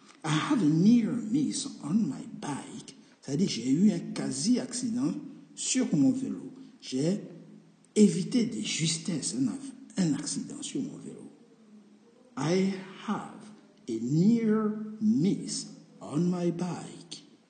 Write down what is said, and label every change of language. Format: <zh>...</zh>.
<en>I had a near miss on my bike.</en> <fr>C'est-à-dire j'ai eu un quasi-accident sur mon vélo. J'ai évité des justesses, un accident sur mon vélo.</fr> <en>I have a near miss on my bike.</en>